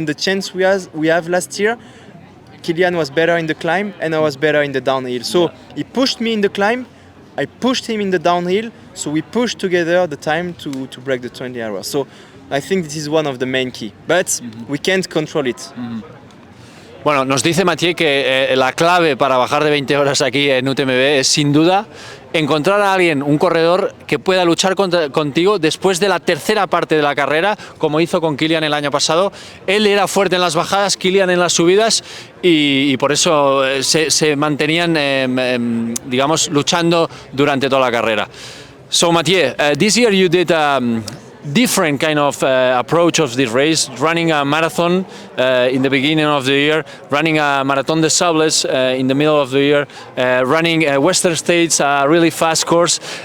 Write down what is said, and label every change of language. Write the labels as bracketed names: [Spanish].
[English] And the chance we have last year, Kilian was better in the climb and I was better in the downhill. So he pushed me in the climb, I pushed him in the downhill, so we pushed together the time to break the 20 hours. So I think this is one of the main key, but we can't control it. [Spanish] Bueno, nos dice Mathieu que la clave para bajar de 20 horas aquí en UTMB es sin duda encontrar a alguien, un corredor que pueda luchar contigo después de la tercera parte de la carrera, como hizo con Kilian el año pasado. Él era fuerte en las bajadas, Kilian en las subidas, y por eso se mantenían, digamos, luchando durante toda la carrera. [English] So Mathieu, this year you did different kind of approach of this race, running a marathon in the beginning of the year, running a Marathon des Sables in the middle of the year, running Western States, a really fast course.